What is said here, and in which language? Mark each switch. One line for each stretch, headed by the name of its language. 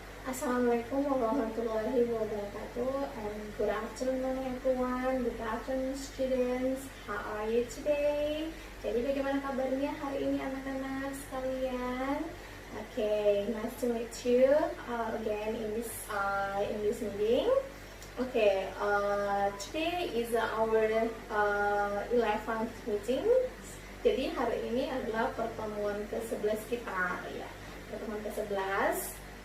English: Assalamualaikum warahmatullahi wabarakatuh, and good afternoon everyone, good afternoon students, how are you today?
Indonesian: Jadi bagaimana kabarnya hari ini anak-anak sekalian?
English: Okay, nice to meet you again in this meeting. Okay, today is our 11th meeting.
Indonesian: Jadi hari ini adalah pertemuan ke-11 kita, ya, pertemuan ke-11.